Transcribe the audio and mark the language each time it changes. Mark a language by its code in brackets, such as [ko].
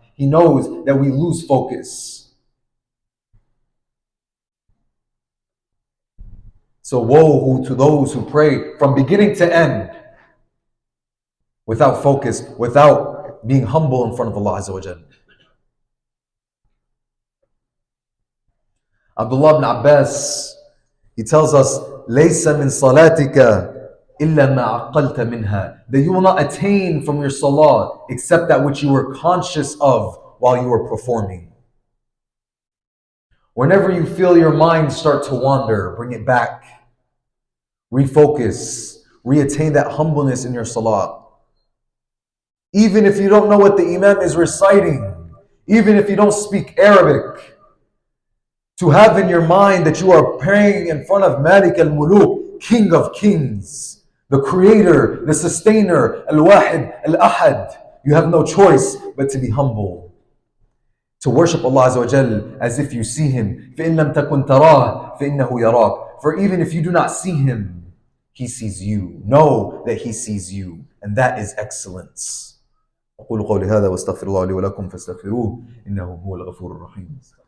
[en] He knows that we lose focus. So woe to those who pray from beginning to end without focus, without being humble in front of Allah Azza wa Jalla. [ar] Abdullah ibn Abbas, [en] he tells us, [ar] لَيْسَ مِن صَلَاتِكَ إِلَّا مَا عَقَّلْتَ مِنْهَا. [en] That you will not attain from your salah except that which you were conscious of while you were performing. Whenever you feel your mind start to wander, bring it back. Refocus. Reattain that humbleness in your salah. Even if you don't know what the imam is reciting, even if you don't speak Arabic, to have in your mind that you are praying in front of Malik al-Muluk, King of Kings, the Creator, the Sustainer, Al-Wahid, Al-Ahad. You have no choice but to be humble. To worship Allah Azza wa Jal as if you see Him. [ar] فَإِن لَمْ تَكُنْ تَرَاهُ فَإِنَّهُ يَرَاكَ. [en] For even if you do not see Him, He sees you. Know that He sees you. And that is excellence. [ar] أقول قولي هذا واستغفر الله لي ولكم فاستغفروه إنه هو الغفور الرحيم.